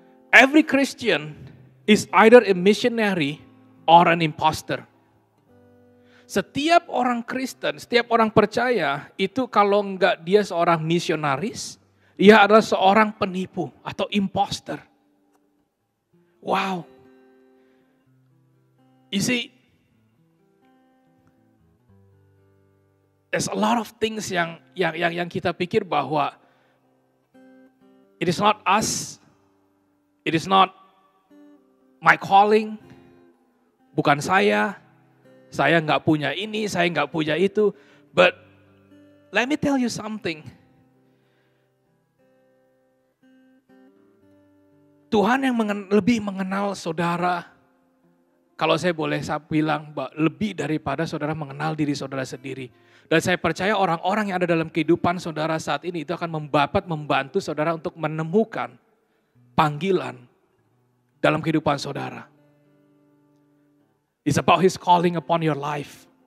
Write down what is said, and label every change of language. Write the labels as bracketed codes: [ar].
[en] Every Christian is either a missionary or an imposter. [id] Setiap orang Kristen, setiap orang percaya itu kalau enggak dia seorang misionaris, dia adalah seorang penipu atau imposter. [en] Wow. You see, there's a lot of things [id] yang kita pikir bahwa [en] it is not us, it is not my calling, [id] bukan saya nggak punya ini, saya nggak punya itu. [en] But let me tell you something. [id] Tuhan yang lebih mengenal saudara, kalau saya boleh bilang, lebih daripada saudara mengenal diri saudara sendiri. Dan saya percaya orang-orang yang ada dalam kehidupan saudara saat ini itu akan membantu saudara untuk menemukan panggilan dalam kehidupan saudara. [en] It's about His calling upon your life.